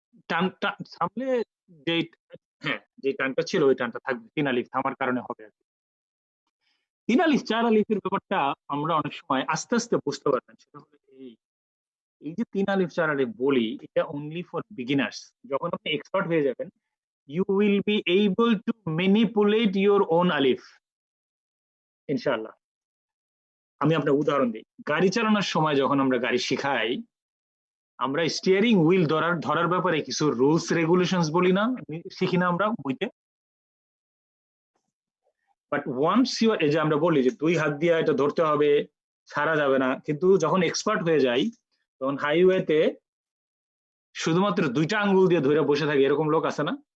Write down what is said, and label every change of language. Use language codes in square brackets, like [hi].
[bn] টানটা থামলে যে, হ্যাঁ, যে টানটা ছিল ওই টানটা থাকবে, 3 আলিফ থামার কারণে হবে আর কি। 3 আলিফ 4 আলিফের ব্যাপারটা আমরা অনেক সময় আস্তে আস্তে বুঝতে পারবেন। সেটা হলো এই যে 3 আলিফ 4 আলিফ বলি, এটা অনলি ফর বিগিনার্স। যখন আপনি এক্সপার্ট হয়ে যাবেন, [en] you will be able to manipulate your own alif, ইনশাআল্লাহ। [bn] আমি আপনার উদাহরণ দিই। গাড়ি চালানোর সময় যখন আমরা গাড়ি শিখাই, আমরা স্টিয়ারিং হুইল ধরার ব্যাপারে কিছু রুলস রেগুলেশনস বলি না, শিখি না আমরা বইতে। [en] but once you, [bn] এই যে আমরা বলি যে 2 হাত দিয়ে এটা ধরতে হবে, ছাড়া যাবে না, কিন্তু যখন এক্সপার্ট হয়ে যাই তখন হাইওয়েতে শুধুমাত্র 2টা আঙ্গুল দিয়ে ধরে বসে থাকে, এরকম লোক আছে না?